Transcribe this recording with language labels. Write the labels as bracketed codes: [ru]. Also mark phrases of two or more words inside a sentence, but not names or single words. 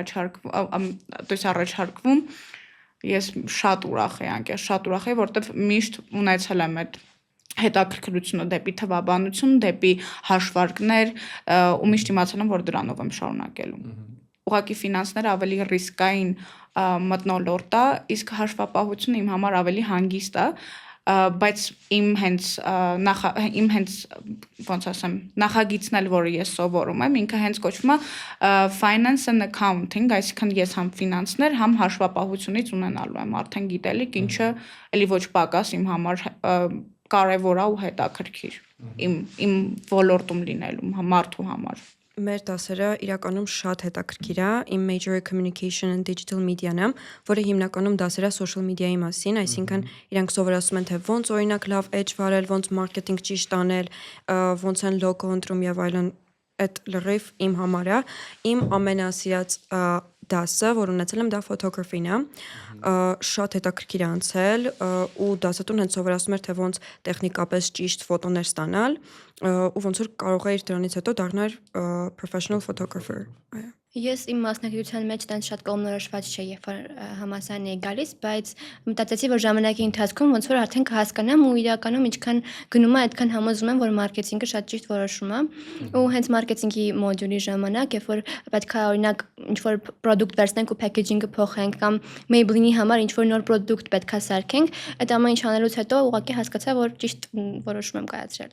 [hy] առաջարկվում ես շատ ուրախ եի անկեղծ շատ ուրախ եի որտեվ միշտ ունեցել եմ այդ հետաքրքրությունը դեպի թվաբանություն դեպի հաշվարկներ ու միշտ իմացել եմ որ դրանով եմ շարունակելու ուղղակի ֆինանսները ավելի ռիսկային մթնոլորտ է իսկ հաշվապահությունը իմ համար ավելի հանգիստ է բայց իմ հենց ոնց ասեմ նախագիծն էլ որը ես սովորում եմ ինքը հենց կոչվում է [en] finance and accounting [hy] այսինքն ես համ ֆինանսներ համ հաշվապահությունից ունենալու եմ արդեն գիտելիք ինչը էլի ոչ պակաս իմ համար կարևոր է ու հետաքրքիր իմ ոլորտում լինելու մարդու համար Մեր դասերը իրականում շատ հետաքրքիր է, իմ major-ը [en] communication and digital media- [hy] ն է, որը հիմնականում դասեր է [en] social media- [hy] ի մասին, այսինքն իրանք սովորացում են թե ոնց օրինակ լավ edge վարել, ոնց marketing ճիշտ անել, ոնց են logo ընտրում եւ այլն, այդ լրիվ իմ համար է, իմ ամենասիրած դասը, որ ունեցել եմ դա photography-ն է, շատ հետաքրքիր է անցել ու դասատուն հենց սովորացնում էր թե ոնց տեխնիկապես ճիշտ ֆոտոներ ստանալ ու ոնց որ կարող էիր դրանից հետո դառնալ [en] professional photographer։ [hy] Ես իմ մասնագիտության մեջ տենց շատ կողմնորոշված չէի, երբ որ համալսարան էի գալիս, բայց մտածեցի, որ ժամանակի ընթացքում ոնց որ արդեն կհասկանամ ու իրականում ինչքան գնում է, այդքան համոզվում եմ, որ մարքեթինգը շատ ճիշտ որոշում է։ Ու հենց մարքեթինգի մոդյուլի ժամանակ, երբ որ պետք է օրինակ ինչ-որ product վերցնենք ու packaging-ը փոխենք կամ Maybelline-ի համար ինչ-որ նոր product պետք է սարքենք, այդ ամեն ինչ անելուց հետո ուղղակի հասկացա, որ ճիշտ որոշում եմ կայացրել։